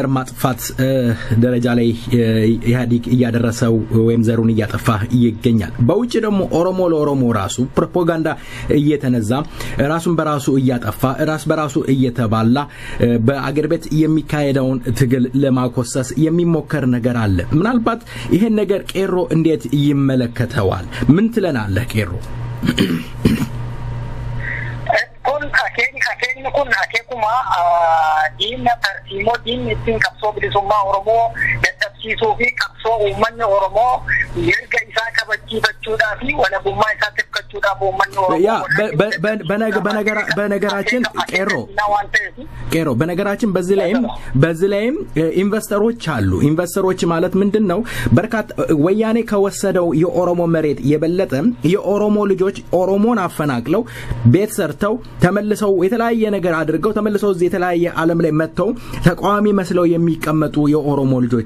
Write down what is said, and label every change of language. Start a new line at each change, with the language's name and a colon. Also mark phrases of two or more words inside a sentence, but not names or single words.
Amharic: ማጥፋት ደረጃ ላይ ኢህአዲግ እያደረሰው ወይም ዘሩን እያጠፋ ይገኛል በውጭ ደግሞ ኦሮሞ ለኦሮሞ ራሱ ፕሮፓጋንዳ እየተነዛ ራሱን በራሱ እያጠፋ ራስ በራሱ እየተባላ በአገር ቤት የሚካሄደውን ትግል ለማኮሰስ የሚሞከር ነገር አለ ምናልባት ይሄን ነገር ቄሮ እንዴት ይመለከተዋል ምን ትለናለህ ቄሮ
Oromo: kun akekuma diinna tartiimoo diinni ittiin qabsoo bilisummaa Oromoo dadhabsiisuu fi qabsoo uummanni Oromoo mirga isaa kabachiifachuudhaa fi walabummaa isaa tifkachuudhaaf uummanni Oromoo
Amharic: በነገራችን ቄሮ በነገራችን በዚህ ላይም ኢንቨስተሮች አሉ ኢንቨስተሮች ማለት ምንድነው በርካታ ወያኔ ከወሰደው የኦሮሞ መሬት የበለጠ የኦሮሞ ልጆች ኦሮሞን አፈናቅለው ቤት ሰርተው ተመልሰው የተለያየ ነገር አድርገው ተመልሰው እዚህ የተለያየ ዓለም ላይ መተው ተቋሚ መስለው የሚቀመጡ የኦሮሞ ልጆች